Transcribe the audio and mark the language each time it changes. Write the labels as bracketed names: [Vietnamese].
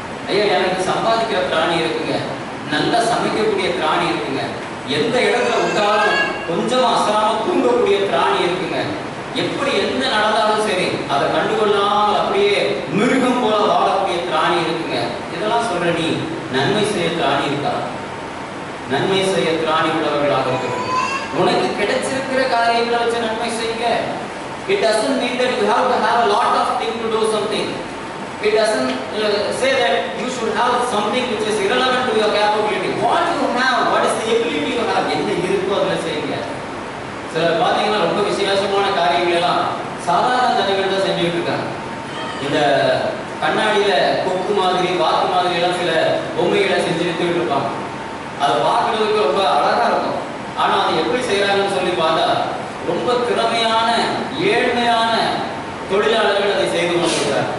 [Tamil] ஐயா எனக்கு சம்பாதிக்கிற திராணி இருக்குங்க, நல்லா சமைக்கக்கூடிய திராணி இருக்குங்க, எந்த இடத்துல விட்டாலும் கொஞ்சம் அசராம தூங்கக்கூடிய திராணி இருக்குங்க, எப்படி எந்த நடந்தாலும் சரி அதை கண்டுகொள்ளாமல் அப்படியே மிருகம் போல வாழக்கூடிய திராணி இருக்குங்க. இதெல்லாம் சொல்ற நீ நன்மை செய்ய திராணி இருக்கா? நன்மை செய்ய திராணி உள்ளவர்களாக இருக்கிறது. உனக்கு கிடைச்சிருக்கிற காரியங்களை வச்சு நன்மை செய்யுங்க. [English] It doesn't mean that you have to have a lot of things to do something. It doesn't say that you should have something which is irrelevant to your capability. What you have, what is the ability you have, [Tamil] என்ன இருக்கோ அதில் செய்யுங்க. சில பார்த்தீங்கன்னா ரொம்ப விசேஷமான காரியங்கள் எல்லாம் சாதாரண ஜனங்கள் தான் செஞ்சுட்டு இருக்காங்க. இந்த கண்ணாடியில கொக்கு மாதிரி வாத்து மாதிரி எல்லாம் சில பொம்மைகளை செஞ்சுட்டு இருப்பாங்க. அதை பார்க்கறதுக்கு ரொம்ப அழகா இருக்கும். ஆனா அதை எப்படி செய்யறாங்கன்னு சொல்லி பார்த்தா ரொம்ப திறமையான ஏழ்மையான தொழிலாளர்கள் அதை செய்து கொண்டிருக்கிறார்.